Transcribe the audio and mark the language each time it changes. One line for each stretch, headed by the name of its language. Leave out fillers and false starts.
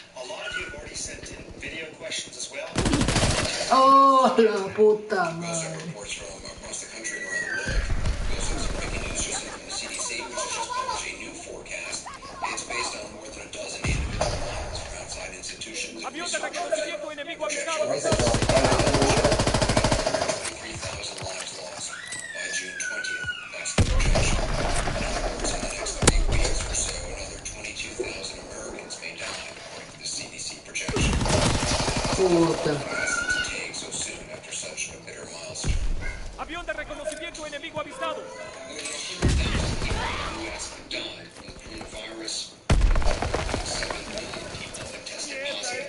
English: A lot of you have already sent in video questions as well.
Spanish: Oh, la puta madre.
English: Reports from across the country and around the world. We also have some breaking news just in from the CDC, which has just published a new forecast. It's based on more than a dozen individual models from outside institutions.
Spanish: Avión de reconocimiento enemigo avisado.
English: 23,000 lives lost by June 20th. That's the projection. In other words, in the next 3 weeks or so, another 22,000 Americans may die, according to the CDC projection.
Spanish: Puta.
English: So soon after such a bitter milestone.
Spanish: Avión de reconocimiento enemigo avistado.
English: More than 100,000 people in the U.S. have died from the coronavirus. 7 million people have tested positive.